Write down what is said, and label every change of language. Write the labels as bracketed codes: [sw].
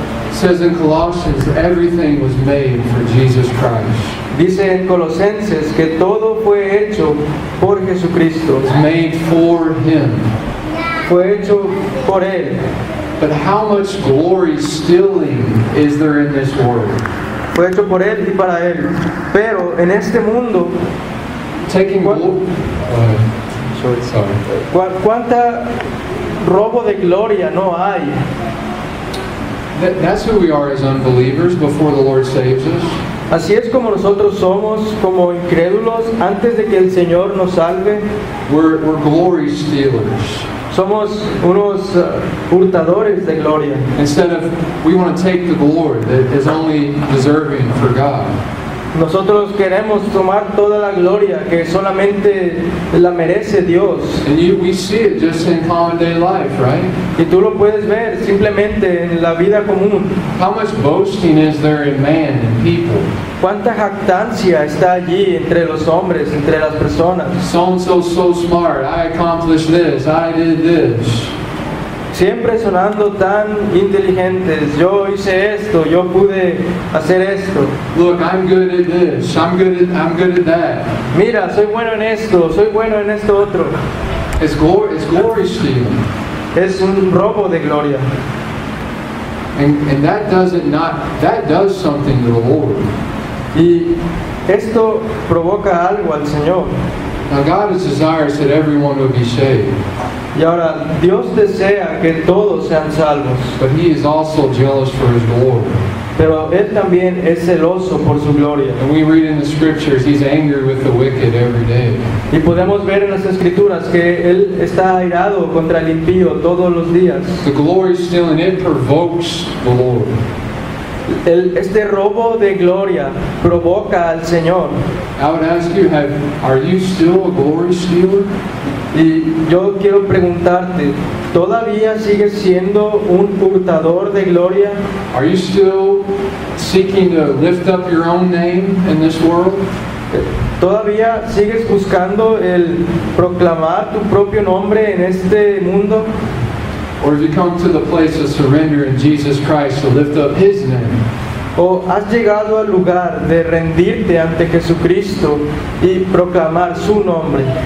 [en] It says in Colossians, everything was made for Jesus Christ. [es] Dice en Colosenses que todo fue hecho por Jesucristo, [en] It's made for Him. [es] fue hecho por Él. [en] But how much glory stealing is there in this world? [es] Fue hecho por Él y para Él. Pero en este mundo, [en] Taking What? glory. Sorry. [es] ¿cuánta robo de gloria no hay? [en] That's who we are as unbelievers before the Lord saves us. [es] Así es como nosotros somos, como incrédulos, antes de que el Señor nos salve. [en] We're glory stealers. [es] Somos unos hurtadores de gloria. [en] Instead of, we want to take the glory that is only deserving for God. [es] Nosotros queremos tomar toda la gloria que solamente la merece Dios. [en] And we see it just in common day life, right? [es] Y tú lo puedes ver simplemente en la vida común. [en] How much boasting is there in man and people? [es] Cuánta jactancia está allí entre los hombres, entre las personas. [en] So-and-so's so smart. I accomplished this. I did this. [es] siempre sonando tan inteligentes. Yo hice esto, yo pude hacer esto. [en] Look, I'm good at this. I'm good at that. [es] Mira, soy bueno en esto, soy bueno en esto otro. [en] It's glory stealing. [es] Es un robo de gloria. [en] And that does something to the Lord. [es] Y esto provoca algo al Señor. [en] Now God is desirous that everyone would be saved, [es] Y ahora, Dios desea que todos sean salvos, [en] but He is also jealous for His glory. [es] pero Él también es celoso por su gloria. [en] And we read in the scriptures, He's angry with the wicked every day. [es] Y podemos ver en las Escrituras que Él está airado contra el impío todos los días. [en] The glory stealing, it provokes the Lord. [es] Este robo de gloria provoca al Señor. [en] I would ask you, are you still a glory stealer? [es] Y yo quiero preguntarte, ¿todavía sigues siendo un hurtador de gloria? [en] Are you still seeking to lift up your own name in this world? [es] ¿Todavía sigues buscando el proclamar tu propio nombre en este mundo? [en] Or have you come to the place of surrender in Jesus Christ to lift up His name? [es] ¿O has llegado al lugar de rendirte ante Jesucristo y proclamar su nombre?